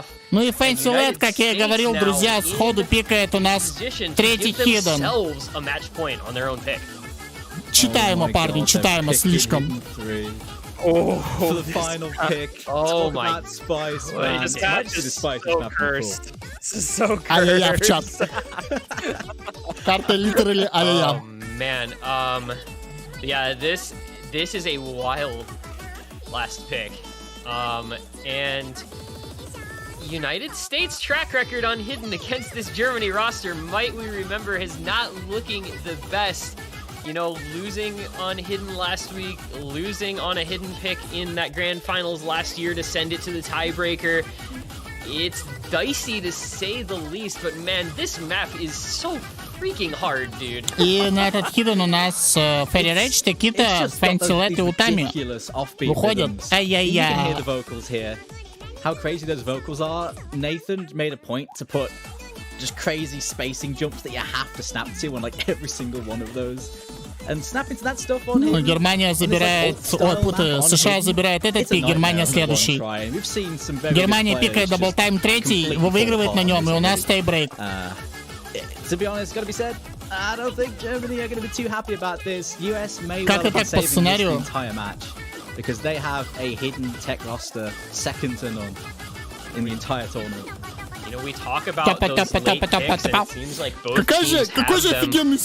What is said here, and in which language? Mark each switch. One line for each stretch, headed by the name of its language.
Russian: Ну и Fancy Lad, как я и говорил, друзья, сходу пикает у нас 3-й хидden. Читаемо, парни, читаемо слишком.
English: Oh, for the final pick. Oh my god. Spice, man. This is so cursed. This is so cursed.
Russian: Ай-яй-яй в чат. Карта literally ай-яй-яй.
English: Oh man. Yeah, this is a wild last pick. And United States track record on hidden against this Germany roster, might we remember, is not looking the best. You know, losing on hidden last week, losing on a hidden pick in that grand finals last year to send it to the tiebreaker. It's dicey to say the least, but man, this map is so freaking hard, dude.
Russian: И на этот хидden у нас Ферри Рейдж, Такита, Фэнсилет и Утами выходят. Ай-яй-яй.
English: How crazy those vocals are. Nathan made a point to put just crazy spacing jumps that you have to snap to on like every single one of those. And snapping to that stuff on him.
Russian: Германия забирает, США забирает этот пик, Германия следующий. Германия пикает даблтайм 3, выигрывает на нем, и у нас тайбрейк.
English: To be honest, gotta be said, I don't think Germany are going to be too happy about this. US may well be saving this entire match because they have a hidden tech roster second to none in the entire tournament. You know, we talk about those late picks, and it seems like both teams have them.